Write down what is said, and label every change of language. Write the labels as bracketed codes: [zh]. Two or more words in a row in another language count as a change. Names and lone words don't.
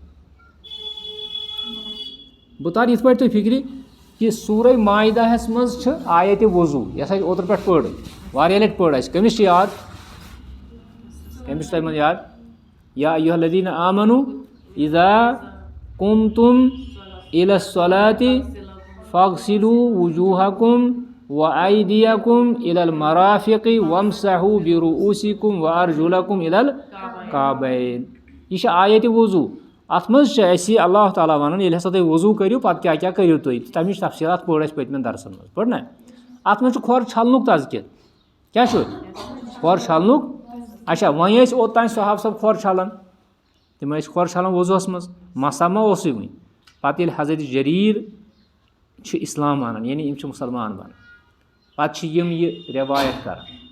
[ks] بہٕ تارٕ یِتھ پٲٹھۍ تُہۍ فِکرِ کہِ سورہ مائدہس منٛز چھِ آیتِ وضوٗ یۄس اَسہِ اوترٕ پٮ۪ٹھ پٔر واریاہ لٹہِ پٔر اَسہِ کٔمِس چھِ یاد کٔمِس چھُ تۄہہِ منٛز یاد یا [ar] ایُہا الذیٖنَ آمنوٗ اِذا قُمتُم اِلَى الصَّلَاةِ فاغسلوٗ وجوٗہَکُم وَأَیدِیَکُم اِلَى المرافِقِ وامسحوٗ برؤوٗسِکُم وارجُلَکُم اِلَى الکعبین [ks] یہِ چھِ آیتِ وضوٗ اَتھ منٛز چھِ اَسہِ اللہ تعالیٰ وَنان ییٚلہِ ہسا تُہۍ وضوٗ کٔرِو پتہٕ کیٛاہ کیٛاہ کٔرِو تُہۍ تَمِچ تفصیٖلات پٔر اَسہِ پٔتمٮ۪ن درسن منٛز پٔر نا اَتھ منٛز چھُ کھۄر چھلنُک تذکِر کیٛاہ چھُ کھۄر چھلنُک اچھا وۄنۍ ٲسۍ اوٚتانۍ صحابہٕ صٲب کھۄر چھلان تِم ٲسۍ کھۄر چھلان وضوٗہس منٛز مسا ما اوسُے وٕنہِ پتہٕ ییٚلہِ حضرت جریٖر چھِ اِسلام انان یعنی یِم چھِ مُسلمان بنان پتہٕ چھِ یِم یہِ رٮ۪وایت کران